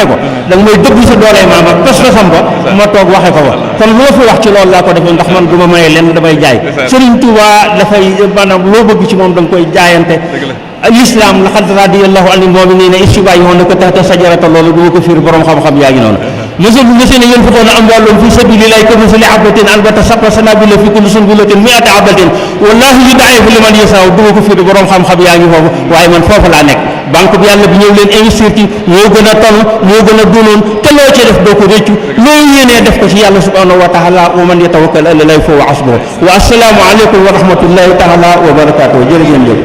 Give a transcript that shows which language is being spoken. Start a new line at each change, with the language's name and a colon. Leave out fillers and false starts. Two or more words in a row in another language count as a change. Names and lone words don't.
Wolof: ko da nga may dëgg sa doolee maama pas-pasam ba ma toog waxe ko fa kon loo fi wax ci loolu laa ko defee ndax man du ma maye leen damay jaay Serigne Touba dafay maanaam loo bëgg ci moom da nga koy jaayante l'islam
Arabic: لقد رضي الله عن المؤمنين إذ يبايعونك تحت الشجرة
Wolof: loolu du ma ko fiir borom xam-xam yaa ngi noonu
Arabic: الذين ينفقون أموالهم في سبيل الله كمثل حبة أنبتت سبع سنابل في كل سنبلة 100 حبة والله يضاعف لمن يشاء
Wolof: duma ko fiir borom xam-xam yaa ngi foofu waaye man foofu laa nekk banque bi yàlla bi ñëw leen investir ci moo gën a tonu moo gën a dunoon te loo ci def doo ko réccu loo yéenee def ko ci yàlla
Arabic: سبحانه وتعالى ومن يتوكل على الله فهو حسبه والسلام عليكم ورحمة الله تعالى وبركاته
Wolof: jërë ngeen jëf